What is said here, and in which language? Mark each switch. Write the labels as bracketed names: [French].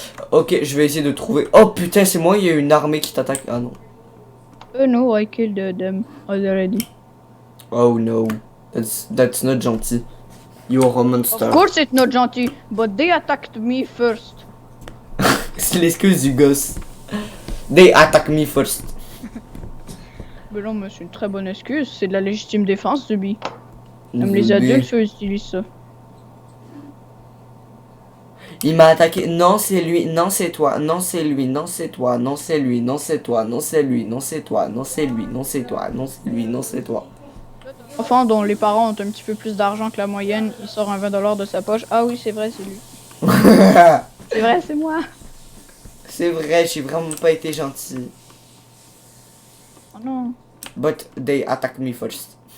[French] Ok, je vais essayer de trouver. Oh putain, c'est moi, il y a une armée qui t'attaque. Ah non. [English] No, I killed them already. Oh no. That's not gentil. You're a monster. Of course it's not gentil, but they attacked me first. [French] C'est l'excuse du gosse. [English] They attack me first. [French] Mais non, mais c'est une très bonne excuse. C'est de la légitime défense, Zubi. Même les adultes, eux, utilisent ça. Il m'a attaqué. Non, c'est lui. Non, c'est toi. Non, c'est lui. Non, c'est toi. Non, c'est lui. Non, c'est toi. Non, c'est lui. Non, c'est toi. Non, c'est lui. Non, c'est toi. Non, c'est lui. Non, c'est toi. Enfant dont les parents ont un petit peu plus d'argent que la moyenne, il sort un 20$ de sa poche. Ah oui, c'est vrai, c'est lui. C'est vrai, c'est moi. C'est vrai, j'ai vraiment pas été gentil. Oh non. [English] But they attack me first.